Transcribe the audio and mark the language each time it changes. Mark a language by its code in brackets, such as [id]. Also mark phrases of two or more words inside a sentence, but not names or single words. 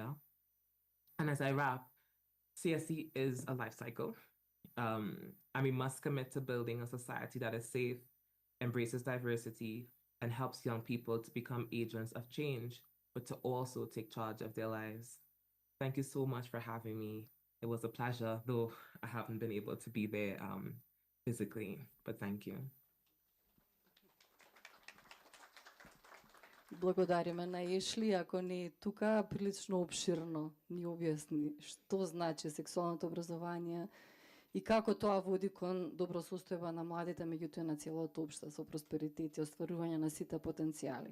[en] And as I wrap, CSE is a life cycle, and we must commit to building a society that is safe, embraces diversity, and helps young people to become agents of change, but to also take charge of their lives. Thank you so much for having me. It was a pleasure, though I haven't been able to be there physically, but thank you. [mk] Благодариме на Ешли, ако не е тука, прилично обширно ни објасни што значи сексуалното образование и како тоа води кон добро состојба на младите, меѓутоа на целото општество, просперитет и остварување на сите потенцијали.